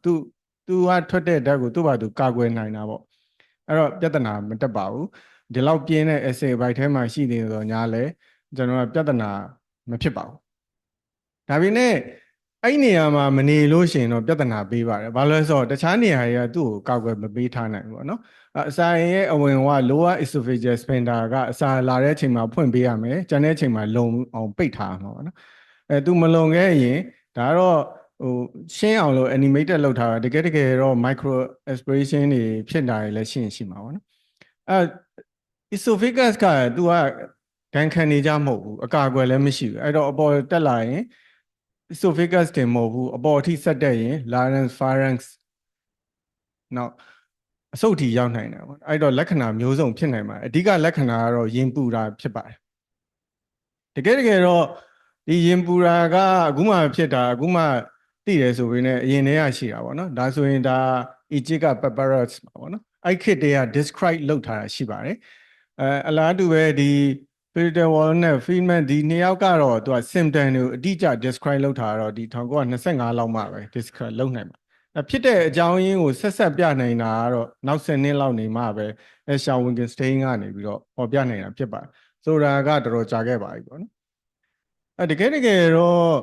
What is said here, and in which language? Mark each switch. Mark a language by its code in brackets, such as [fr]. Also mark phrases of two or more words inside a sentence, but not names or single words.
[my] သူကထွက်တဲ့ဓာတ်ကိုသူ့ဘာသူကောက်ွယ်နိုင်တာပေါ့အဲ့တော့ပြဿနာမတက်ပါဘူးဒီလောက်ပြင်းတဲ့ acid ဘိုက်ထဲမှာရှိနေတော့ ညာလဲကျွန်တော်ကပြဿနာမဖြစ်ပါဘူးဒါပေမဲ့အဲ့နေရာမှာမနေလို့ရှိရင်တော့ပြဿနာပေးပါတယ်ဘာလို့လဲဆိုတော့တခြားနေရာတွေကသူ့ကိုကောက်ွယ်မပေးထားနိုင်ဘူးပေါ့နော်အစာရင်ရဲ့အဝင်က [en] lower esophageal sphincter [my] ကအစာလာတဲ့အချိန်မှာဖွင့်ပေးရမယ်ကျန်တဲ့အချိန်မှာလုံအောင်ပိတ်ထားမှာပေါ့နော်သူမလုံခဲ့ရင်ဒါတော့ရှင်းအောင်လို့ animated လုပ်ထားတာတကယ်တော့ [en] micro aspiration [my] တွေဖြစ်တာတွေလည်းရှိမှာပေါ့နော် esophagus ကသူကဒဏ်ခံနေကြမဟုတ်ဘူးအကာအကွယ်လည်းမရှိဘူးအဲ့တော့အပေါ်တက်လာရင် esophagus တင်မဟုတ်ဘူးအပေါ်အထိဆက်တက်ရင် [en] larynx pharynx [my] နောက်အဆုတ်ထိရောက်နိုင်တယ်ပေါ့အဲ့တော့လ က္ခဏာမျိုးစုံဖြစ်နိုင်ပါတယ်အဓိကလက္ခဏာကတော့ရင်ပူတာဖြစ်ပါတယ်တကယ်တော့ဒီရင်ပူတာကအခုမှဖြစ်တာအခုမှသိတယ်ဆို ပြီးနဲ့အရင်တည်းကရှိတာပေါ့နော်ဒါဆိုရင်ဒါ Egypt က papyrus ပေါ့နော်အဲ့ခေတ်တည်းက describe လုပ်ထားတာရှိပါတယ်အလားတူပဲဒီ Filter Wall နဲ့ Feynman ဒီနှစ်ယောက်ကတော့သူက symptom တွေကိုအတိအကျ describe လုပ်ထားတော့ဒီ1925လောက်မှပဲ describe လုပ်နိုင်မှာဖြစ်တဲ့အကြောင်းရင်းကိုဆက်ပြနိုင်တာကတော့နောက်10နှစ်လောက်နေမှပဲရှာဝင်ကင်စတိန်းကနေပြီးတော့ပေါ်ပြနိုင်တာဖြစ်ပါတယ်ဆိုတာကတော်တော်ကြာခဲ့ပါပြီပေါ့နော်တကယ်တော့